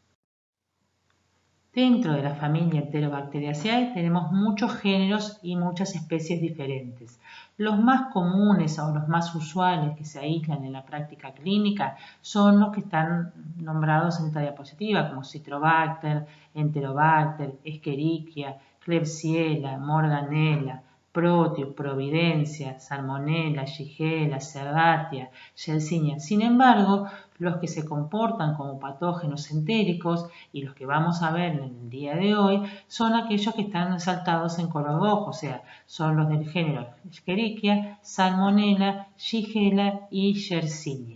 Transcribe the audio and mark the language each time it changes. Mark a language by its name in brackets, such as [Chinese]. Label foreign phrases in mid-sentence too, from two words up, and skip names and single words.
[Spanish] Dentro de la familia Enterobacteriaceae tenemos muchos géneros y muchas especies diferentes. Los más comunes o los más usuales que se aíslan en la práctica clínica son los que están nombrados en esta diapositiva, como Citrobacter, Enterobacter, Escherichia, Klebsiella, Morganella, Proteus, Providencia, Salmonella, Shigella, Cerdatia, Yersinia. Sin embargo, los que se comportan como patógenos entéricos y los que vamos a ver en el día de hoy son aquellos que están resaltados en color rojo, o sea, son los del género Escherichia, Salmonella, Shigella y Yersinia.